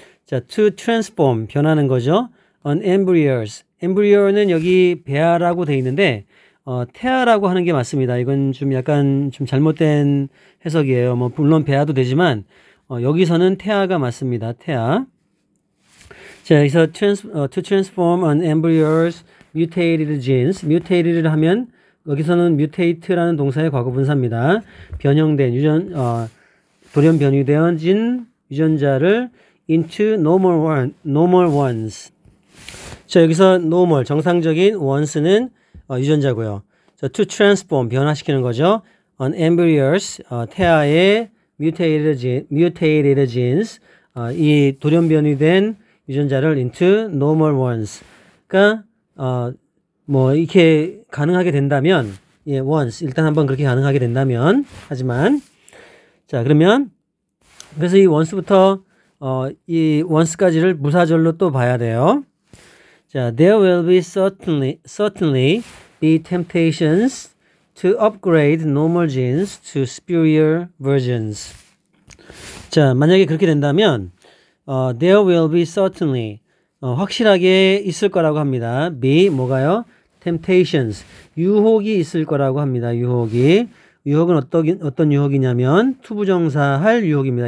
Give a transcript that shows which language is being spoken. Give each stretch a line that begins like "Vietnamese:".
Korean: 자,
English: to transform,
Korean: 변하는 거죠.
English: On embryos.
Korean: embryo는 여기 배아라고 돼 있는데, 태아라고 하는 게 맞습니다. 이건 좀 약간 좀 잘못된 해석이에요. 뭐, 물론 배아도 되지만, 여기서는 태아가 맞습니다. 태아. 자, 여기서
English: to transform an embryo's mutated genes.
Korean: muted를 하면, 여기서는 mutate라는 동사의 과거분사입니다. 변형된 돌연 변이되어진 유전자를
English: into normal ones.
Korean: 자, 여기서 normal, 정상적인 ones는 유전자고요. 자,
English: to transform,
Korean: 변화시키는 거죠.
English: On embryos,
Korean: 태아의
English: mutated genes,
Korean: 이 돌연 변이된 유전자를
English: into normal ones.
Korean: 그러니까 뭐 이렇게 가능하게 된다면, 예, once, 일단 한번 그렇게 가능하게 된다면, 하지만, 자, 그러면 그래서 이 once부터 이 once까지를 무사절로 또 봐야 돼요.
English: 자, there will be certainly be temptations to upgrade normal genes to superior versions.
Korean: 자, 만약에 그렇게 된다면
English: there will be certainly
Korean: 확실하게 있을 거라고 합니다. be 뭐가요? temptations, 유혹이 있을 거라고 합니다. 유혹은 어떤 유혹이냐면 투부정사 할 유혹입니다.